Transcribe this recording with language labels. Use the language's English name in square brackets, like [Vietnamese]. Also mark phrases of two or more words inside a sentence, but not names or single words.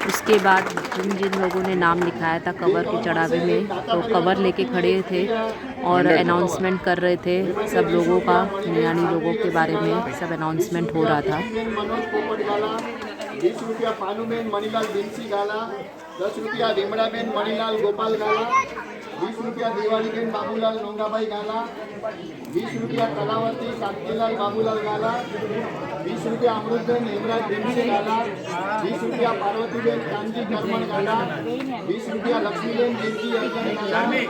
[Hindi] उसके बाद जिन जिन लोगों ने नाम लिखाया था कवर के चढ़ावे में, तो कवर लेके खड़े थे और अनाउंसमेंट कर रहे थे सब लोगों का, यानी लोगों के बारे में सब अनाउंसमेंट हो रहा था। 20 रुपया पानुबेन मणिलाल बिंसी गाला, 10 रुपया रिमड़ाबेन मणिलाल गोपाल गाला, 20 रुपया दिवालीबेन बाबूलाल नोंगाभाई गाला, 20 रुपया कलावती कांतिलाल बाबूलाल गाला, 20 रुपया अमृतबेन हेमराज बिंसी गाला, 20 रुपया पार्वतीबेन कांजी करमण गाला, 20 रुपया लक्ष्मीबेन बिंसी अर्जन गाला,